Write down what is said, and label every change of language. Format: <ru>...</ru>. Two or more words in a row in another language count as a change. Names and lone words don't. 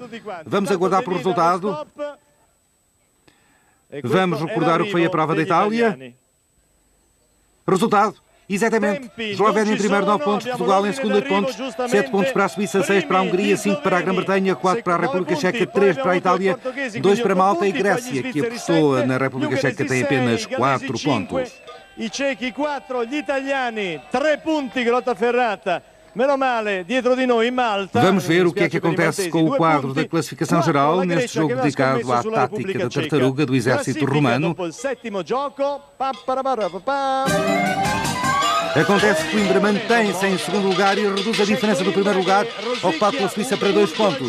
<pt>Vamos aguardar pelo resultado. Vamos recordar o que foi a prova da Itália. Resultado: Exatamente. Eslovénia em primeiro, 9 pontos. Portugal em segundo, 8 pontos. 7 pontos para a Suíça, 6 para a Hungria, 5 para a Grã-Bretanha, 4 para a República Checa, 3 para a Itália, 2 para Malta e Grécia, que apostou na República Checa, tem apenas 4 pontos.</pt> <it>I cechi 4, gli italiani 3 punti, Grottaferrata. Meno male, dietro di noi Malta.</it> <pt>Vamos ver o que é que acontece com o quadro da classificação geral neste jogo dedicado à tática da tartaruga do exército romano. Acontece que Coimbra mantém-se em segundo lugar e reduz a diferença do primeiro lugar, ocupado pela Suíça, para 2 pontos.</pt>